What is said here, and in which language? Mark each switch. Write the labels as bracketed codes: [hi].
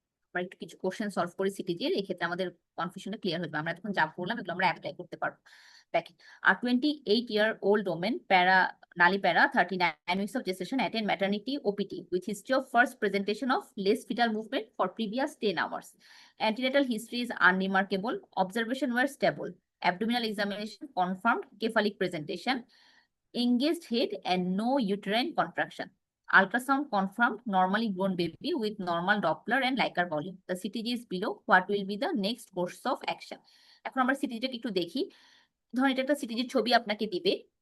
[bn] আমরা একটু কিছু কোশ্চেন সলভ করি সিটিজির, এক্ষেত্রে আমাদের কনফিউশনটা ক্লিয়ার হবে। আমরা এখন যা বললাম এগুলো আমরা অ্যাপ্লাই করতে পারবো। দেখেন, [en] a 28-year-old woman, Nali Para, 39 weeks of gestation, attend maternity OPT with history of first presentation of less fetal movement for previous 10 hours. Antenatal history is unremarkable. Observation were stable. Abdominal examination confirmed cephalic presentation. Engaged head and no uterine contraction. Ultrasound confirmed normally grown baby with normal Doppler and Leica volume. The CTG is below. What will be the next course of action? [bn] এখন আমরা সিটিজিটাকে একটু দেখি। ধরুন এটা একটা সিটিজির ছবি আপনাকে দিবে।